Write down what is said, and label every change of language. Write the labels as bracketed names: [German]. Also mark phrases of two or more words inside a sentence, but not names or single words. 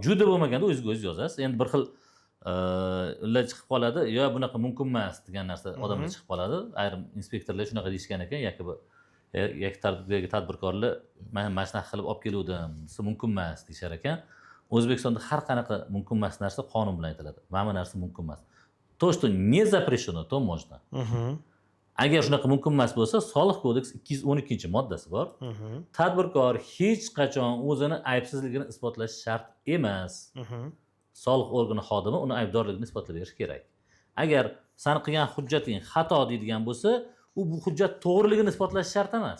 [Uzbek] Juda bo'lmaganda o'zingizga o'zingiz yozasiz. Endi bir xil ular chiqib qoladi, yo bunaqa mumkin emas degan narsa odamlar chiqib qoladi. Ayrim inspektorlar shunaqa deyishgan ekan, yoki tadbirkorlar mana shunaqa qilib olib keluvdim, desa mumkin emas deyshar ekan. O'zbekistonda har qanaqa mumkin emas narsa qonun bilan aytiladi. Mana bu narsa mumkin emas. [Russian] То, что не запрещено, то можно. [Uzbek] Agar shunaqa mumkin emas bo'lsa, Soliq kodeksi 212-moddasi bor. Tadbirkor hech qachon o'zini aybsizligini isbotlash shart emas. Soliq organi xodimi uni aybdorligini isbotlab berishi kerak. Agar sani qilgan hujjating xato deydigan bo'lsa, bu hujjat to'g'riligini isbotlash shart emas.